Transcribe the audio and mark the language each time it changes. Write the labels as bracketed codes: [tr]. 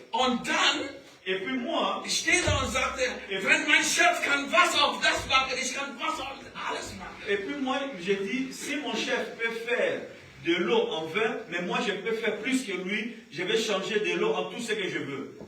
[de] Und dann [fr] Et puis moi, [de] ich stehe da und sagte, wenn mein Chef kann Wasser auf das machen, ich kann Wasser auf alles machen. [fr] et puis moi, je dis, si mon chef peut faire de l'eau en vin, mais moi je peux faire plus que lui, je vais changer de l'eau en tout ce que je veux.